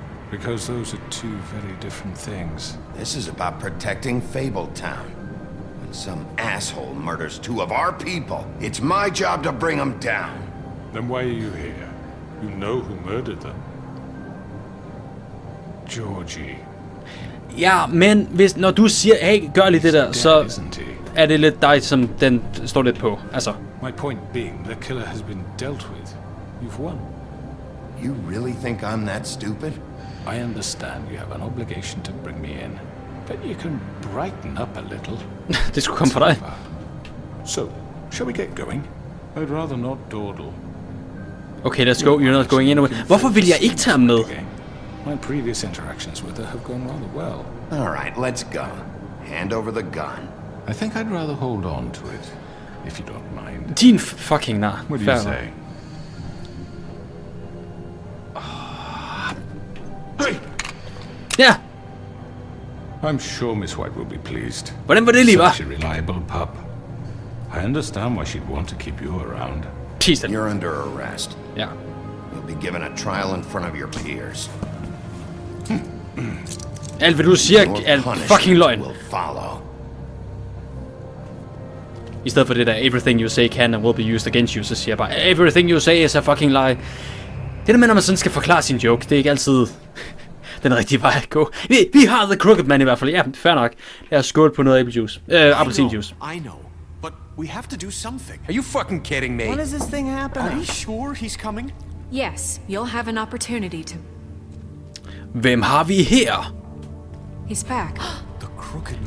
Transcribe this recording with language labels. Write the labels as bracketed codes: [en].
[en] Because those are two very different things. This is about protecting Fabletown. When some asshole murders 2 of our people, it's my job to bring them down. Then why are you here? You know who murdered them. Georgie. [da] Ja, men hvis, når du siger, hey, gør lige det der, så er det lidt dig, som den står lidt på. Altså. [en] My point being, the killer has been dealt with. You've won. You really think I'm that stupid? I understand you have an obligation to bring me in, but you can brighten up a little. [da] Det skulle komme fra dig. [en] So, shall we get going? I'd rather not dawdle. Okay, let's go. You're not going anywhere. [da] Hvorfor vil jeg ikke tage ham med? [en] My previous interactions with her have gone rather well. All right, let's go. Hand over the gun. I think I'd rather hold on to it, if you don't mind. [da] Din fucking nar. [en] What do you say? Hey! [da] Ja. [en] I'm sure Miss White will be pleased. [da] Hvordan var det lige, [en] Such a reliable pup. I understand why she'd want to keep you around. You're under arrest. [da] Ja. [en] You'll be given a trial in front of your peers. [da] Alt hvad du siger er fucking løgn. I stedet for det der, [en] everything you say can and will be used against you, [da] så siger jeg bare, [en] everything you say is a fucking lie. [da] Det der med, når man sådan skal forklare sin joke, det er ikke altid den rigtige vej at gå. Vi har The Crooked Man i hvert fald. Ja, fair nok. Lad os skåle på noget appeljuice. Appelsinjuice. [en] I know, but we have to do something. Are you fucking kidding me? When is this thing happening? Are you sure he's coming? Yes, you'll have an opportunity to... [da] Hvem har vi her? [en] He's back. The Crooked Man.